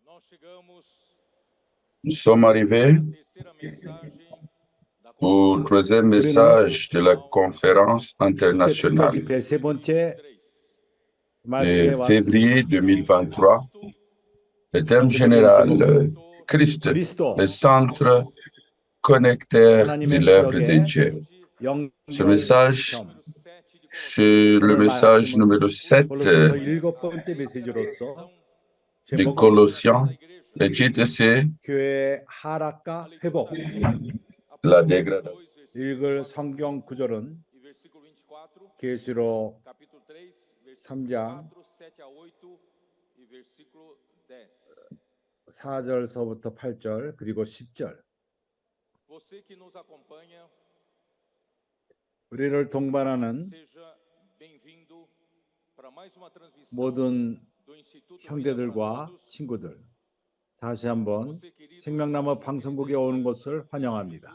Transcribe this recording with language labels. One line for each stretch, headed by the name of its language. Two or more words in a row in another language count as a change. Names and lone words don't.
French: Nous sommes arrivés au troisième
Korean: 우리는
French: message de la conférence
Korean: 국제
French: internationale
Korean: 특별집회 세 번째
French: de
Korean: 말씀에
French: février
Korean: 왔습니다.
French: 2023. Le thème
Korean: 세 번째
French: général,
Korean: 제목은
French: Christ,
Korean: 그리스도,
French: le centre connecteur de
Korean: 하나님의
French: l'œuvre de
Korean: 사역의
French: Dieu. Ce message,
Korean: 연결점.
French: c'est le
Korean: 오늘
French: message
Korean: 말씀은
French: numéro 7
Korean: 골로새서 일곱 번째 메시지로서
French: de
Korean: 제목은
French: Colossiens. Le titre, c'est
Korean: 교회의 하락과 회복.
French: la dégradation.
Korean: 읽을 성경 구절은 계시록 3장 4절서부터 8절 그리고 10절. 우리를 동반하는 모든 형제들과 친구들, 다시 한번 생명나무 방송국에 오는 것을 환영합니다.